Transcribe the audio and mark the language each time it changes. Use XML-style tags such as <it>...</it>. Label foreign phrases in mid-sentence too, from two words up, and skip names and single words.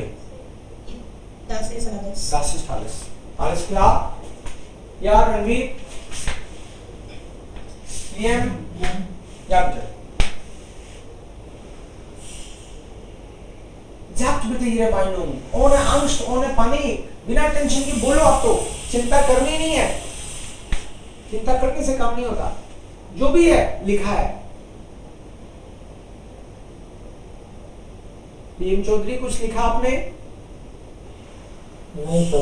<de>Das ist alles. Das ist alles. Alles klar? Ja, Ranveer? Liam? Ja, bitte. Sagt bitte Ihre Meinung. Ohne Angst, ohne Panik.</de> <hi>बिना टेंशन की बोलो आप तो. चिंता करनी नहीं है. चिंता करने से काम नहीं होता. जो भी है लिखा है. पीएम चौधरी कुछ लिखा आपने? नहीं सर।</hi>